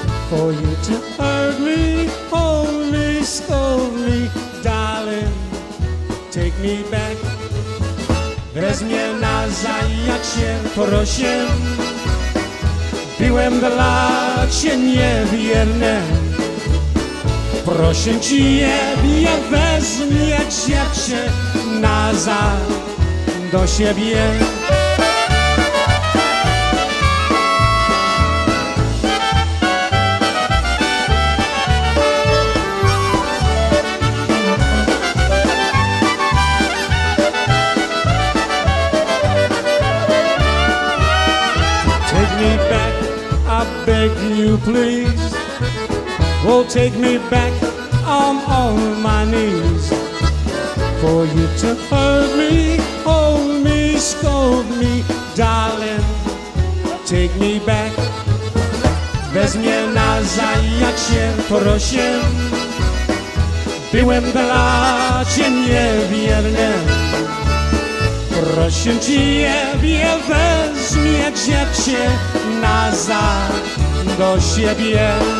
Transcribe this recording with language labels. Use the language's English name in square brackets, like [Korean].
[English] For you to hurt me, hold me, scold me, darling, take me back. [Polish] Weź mnie nazaj, jak się proszę. Byłem dla cię niewierny. Proszę ciebie, weźmie cię nazaj do siebie. [English] Take me back, I beg you please. Oh, take me back on all my knees. For you to hurt me, hold me, scold me, darling, take me back. [Polish] Weź mnie nazaj, jak się proszę. Byłem dla cię niewierny. Proszę ciebie, weźmie cię nazaj do siebie.